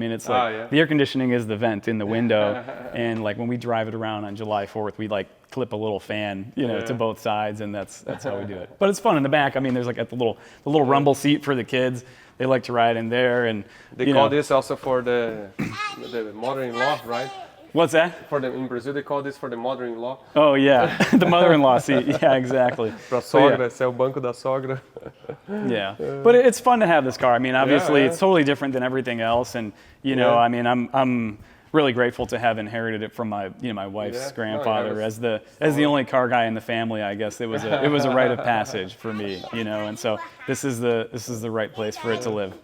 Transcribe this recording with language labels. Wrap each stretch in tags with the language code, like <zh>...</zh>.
<en>It's like the air conditioning is the vent in the window, and like when we drive it around on July 4th, we like clip a little fan, to both sides, and that's how we do it. But it's fun in the back. There's like the little rumble seat for the kids. They like to ride in there, and they call this also for the mother-in-law, right? What's that? In Brazil, they call this for the mother-in-law. Oh yeah, the mother-in-law seat. Yeah, exactly.</en> <pt>Pra sogra, esse é o banco da sogra.</pt> <en>Yeah, but it's fun to have this car. Obviously, it's totally different than everything else, and I'm really grateful to have inherited it from my my wife's grandfather as the only car guy in the family. I guess it was a rite of passage for me, and so this is the right place for it to live.</en>